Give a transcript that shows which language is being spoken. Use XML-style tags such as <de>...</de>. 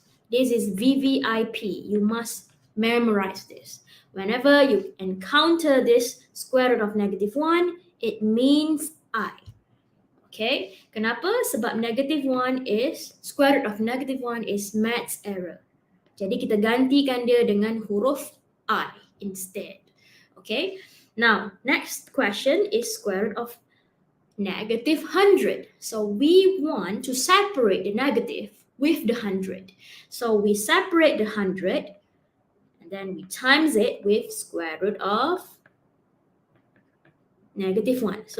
<en>This is VVIP. You must memorize this. Whenever you encounter this square root of -1, it means I. Okay,</en> <ms>kenapa? Sebab</ms> <en>-1 is, square root of -1 is maths error.</en> <ms>Jadi kita gantikan dia dengan huruf I instead.</ms> <en>Okay, now next question is square root of -100. So we want to separate the negative with the 100. So we separate the 100 and then we times it with square root of -1.</en>